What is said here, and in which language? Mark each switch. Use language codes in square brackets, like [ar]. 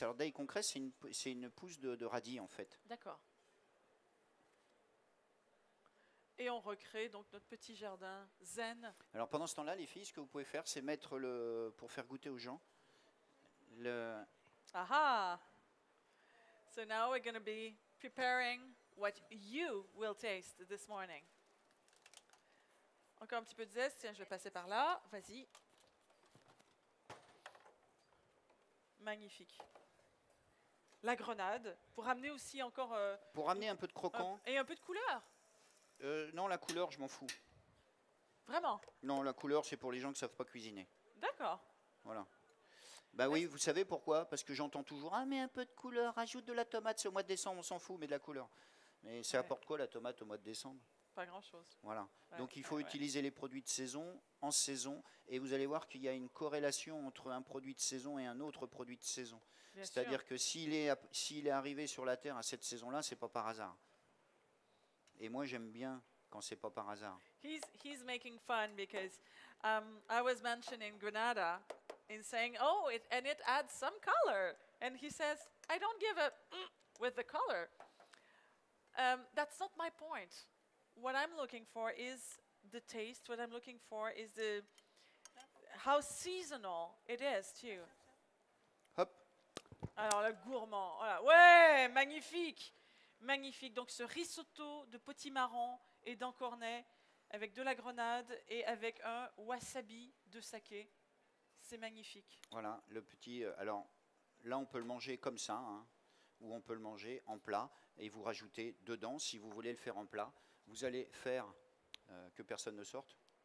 [fr] Alors daikon cress, c'est une pousse de radis en fait. D'accord. Et on recrée donc notre petit jardin zen. Alors pendant ce temps-là, les filles, ce que vous pouvez faire, c'est mettre pour faire goûter aux gens, Aha! [en] So now we're going to be preparing what you will taste this morning. [fr] Encore un petit peu de zeste. Tiens, je vais passer par là. Vas-y. Magnifique. La grenade, pour amener aussi encore pour amener un peu de croquant. et un peu de couleur. Non, la couleur, je m'en fous. Vraiment. Non, la couleur, c'est pour les gens qui ne savent pas cuisiner. D'accord. Voilà. Bah oui, vous savez pourquoi? Parce que j'entends toujours ah mais un peu de couleur, rajoute de la tomate, c'est au mois de décembre, on s'en fout, mais de la couleur. Mais ça Ouais. apporte quoi la tomate au mois de décembre? Pas grand-chose. Voilà. Ouais, Donc il faut ouais. utiliser les produits de saison en saison et vous allez voir qu'il y a une corrélation entre un produit de saison et un autre produit de saison. Bien sûr. C'est-à-dire que s'il est arrivé sur la terre à cette saison-là, c'est pas par hasard. Et moi j'aime bien quand c'est pas par hasard. [en] He's making fun because I was mentioning Granada in saying, oh, and it adds some color. And he says, I don't give a with the color. That's not my point. What I'm looking for is the taste. What I'm looking for is how seasonal it is too. Hop. [fr] Alors le gourmand, voilà. Ouais, magnifique, magnifique. Donc ce risotto de potimarron et d'encornet avec de la grenade et avec un wasabi de saké, c'est magnifique. Voilà, le petit. Alors là, on peut le manger comme ça, hein, ou on peut le manger en plat et vous rajoutez dedans, si vous voulez le faire en plat, vous allez faire que personne ne sorte.